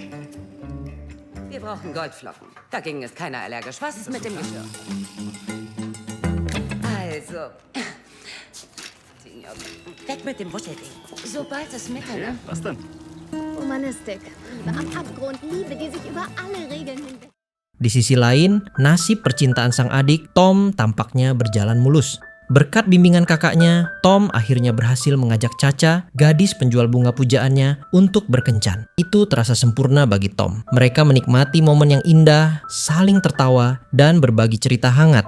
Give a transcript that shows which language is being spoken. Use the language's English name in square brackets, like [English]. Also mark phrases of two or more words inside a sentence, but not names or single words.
[German] Wir brauchen Goldflocken. Dagegen ist keiner allergisch. Was ist mit dem Geschirr? Also, weg mit dem Wuschelding. Sobald es Mitternacht... Was denn? Romanistik. Liebe am Abgrund. Liebe, die sich über alle Regeln hinweg... [Indonesian] Di sisi lain, nasib percintaan sang adik, Tom, tampaknya berjalan mulus. Berkat bimbingan kakaknya, Tom akhirnya berhasil mengajak Caca, gadis penjual bunga pujaannya, untuk berkencan. Itu terasa sempurna bagi Tom. Mereka menikmati momen yang indah, saling tertawa, dan berbagi cerita hangat.